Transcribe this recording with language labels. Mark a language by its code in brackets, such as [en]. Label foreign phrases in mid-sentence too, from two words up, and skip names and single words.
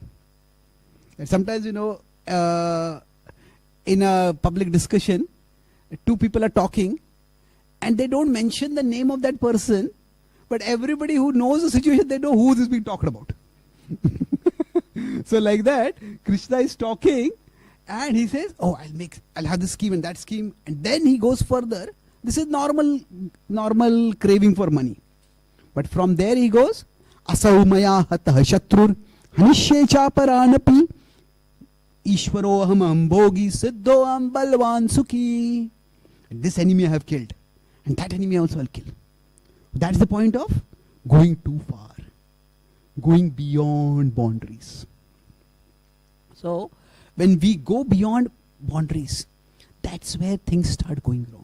[en] And sometimes, in a public discussion, two people are talking and they don't mention the name of that person, but everybody who knows the situation, they know who is being talked about. So like that, Krishna is talking and he says, oh, I'll have this scheme and that scheme, and then he goes further. This is normal craving for money. But from there he goes, [sa] असौमय हतः शत्रुर् हनिष्ये चापरानपि ईश्वरो अहम् अम्बोगि सिद्धो अम् बल्वन् सुखी. [en] This enemy I have killed, and that enemy also I'll kill. That's the point of going too far, going beyond boundaries. So when we go beyond boundaries, that's where things start going wrong.